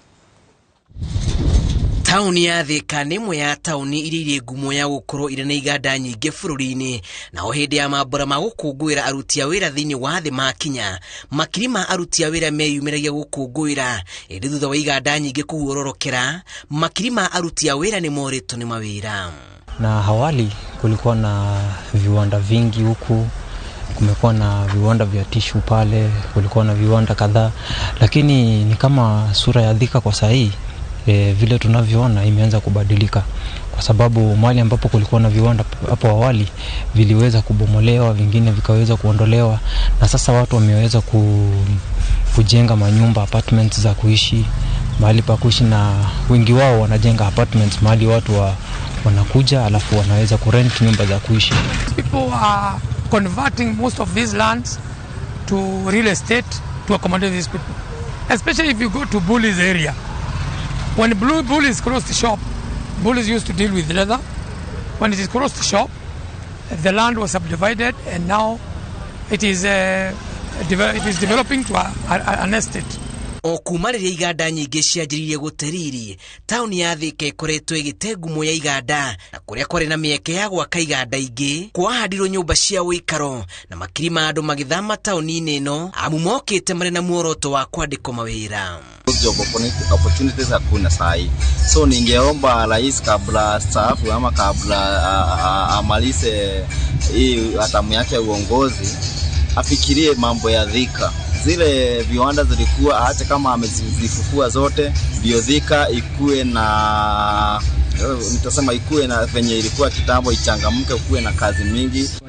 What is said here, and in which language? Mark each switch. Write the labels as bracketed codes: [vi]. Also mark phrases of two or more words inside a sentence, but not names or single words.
[ki] Tauni ya Thika nĩ imwe ya tauni iria irĩ ngumo ya gũkorwo irĩ na iganda nyingĩ bũrũri-inĩ, na o hĩndĩ ya mambura ma gũkũngũĩra aruti a wĩra thĩinĩ wa thĩ makinya, makiri ma aruti a wĩra meyumĩragia gũkũngũĩra. Ĩndĩ thutha wa iganda nyingĩ kũguororokera, makiri ma aruti a wĩra nĩ moritwo nĩ mawĩra. [sw] Na awali kulikuwa na viwanda vingi huku, kumekuwa na viwanda vya tishu pale, kulikuwa na viwanda kadhaa, lakini ni kama sura ya Thika kwa sahi vile tunavyoona imeanza kubadilika, kwa sababu mahali ambapo kulikuwa na viwanda hapo awali viliweza kubomolewa, vingine vikaweza kuondolewa, na sasa watu wameweza kujenga manyumba, apartments za kuishi, mahali pa kuishi, na wengi wao wanajenga apartments mahali watu wanakuja alafu wanaweza kurent nyumba za kuishi. [en] People are converting most of these lands to real estate to accommodate these people, especially if you go to Bully's area. When Bully's closed the shop, Bully's used to deal with leather. When it is closed the shop, the land was subdivided, and now it is developing to an estate. [ki] O kuma rĩrĩa iganda nyingĩ cianjĩrĩirie gũteriri, tauni ya Thika ĩkoretwo ĩgĩte ngumo ya iganda, na kũrĩa kwarĩ na mĩeke ya gwaka iganda ingĩ, kwahandirwo nyũmba cia ũikaro, na makiri ma andũ magĩthama tauni-inĩ ĩno, amu mokĩte marĩ na muoroto wa kwandĩkwo mawĩra. [sw] Opportunities hakuna sahi. So ningeomba rais kabla staafu ama kabla amalize hii hatamu yake ya uongozi afikirie mambo ya Thika. Zile viwanda zilikuwa hata kama amezifufua zote, ndio Thika ikue na nitasema ikue na venye ilikuwa kitambo, ichangamke, kuwe na kazi mingi.